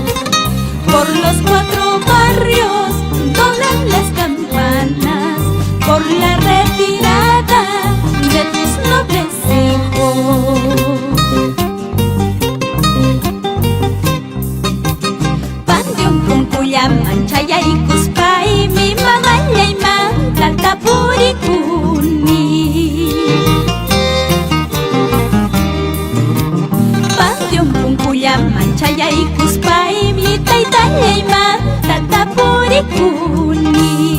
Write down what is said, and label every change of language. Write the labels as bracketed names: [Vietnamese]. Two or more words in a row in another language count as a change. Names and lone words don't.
[Spanish] Por los 4 barrios todas las campanas, por la retirada de tus nobles hijos. [Quechua] Panteón Punkullaman chayaykuspay, mi mamallay tapurikuni. Panteón Punkullaman chayaykuspay, mi taytallayman tapurikuni.